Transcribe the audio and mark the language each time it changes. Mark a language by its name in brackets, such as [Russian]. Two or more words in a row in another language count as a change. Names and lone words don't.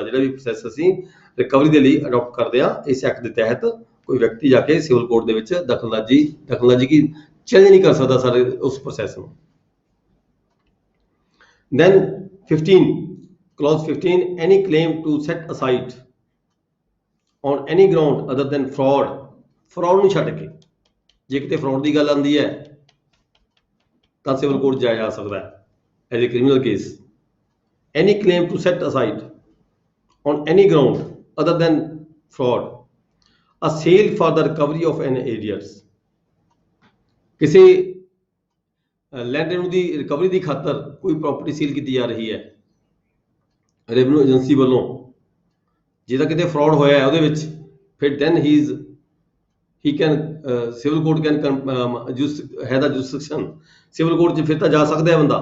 [Punjabi] ਜਿਹੜਾ ਵੀ ਪ੍ਰੋਸੈਸ ਅਸੀਂ ਰਿਕਵਰੀ ਦੇ ਲਈ ਅਡਾਪਟ ਕਰਦੇ ਹਾਂ ਇਸ ਐਕਟ ਦੇ ਤਹਿਤ, ਕੋਈ ਵਿਅਕਤੀ ਜਾ ਕੇ [English] civil court [Punjabi] ਦੇ ਵਿੱਚ ਦਖਲਅੰਦਾਜ਼ੀ ਕੀ ਚੈਲੰਜ ਨਹੀਂ ਕਰ ਸਕਦਾ ਸਾਰੇ ਉਸ ਪ੍ਰੋਸੈਸ ਨੂੰ। [English] then 15, clause 15, any claim to set aside on any ground other than fraud [Punjabi] ਨੂੰ ਛੱਡ ਕੇ, ਜੇ ਕਿਤੇ ਫਰਾਡ ਦੀ ਗੱਲ ਆਉਂਦੀ ਹੈ ਤਾਂ [English] civil court [Punjabi] ਜਾਇਆ ਜਾ ਸਕਦਾ ਹੈ [English] as a criminal case. any claim to set aside on any ground other than fraud, a sale for the recovery of an arrears। [Punjabi] ਕਿਸੇ ਲੈਂਡਰ ਦੀ ਰਿਕਵਰੀ ਦੀ ਖਾਤਰ ਕੋਈ ਪ੍ਰਾਪਰਟੀ ਸੇਲ ਕੀਤੀ ਜਾ ਰਹੀ ਹੈ [English] revenue agency [Punjabi] ਵੱਲੋਂ, ਜਿਹਦਾ ਕਿਤੇ ਫਰਾਡ ਹੋਇਆ ਹੈ ਉਹਦੇ ਵਿੱਚ, ਫਿਰ [English] then he can civil court can have the jurisdiction, civil court [Punjabi] 'ਚ ਫਿਰ ਤਾਂ ਜਾ ਸਕਦਾ ਹੈ ਬੰਦਾ।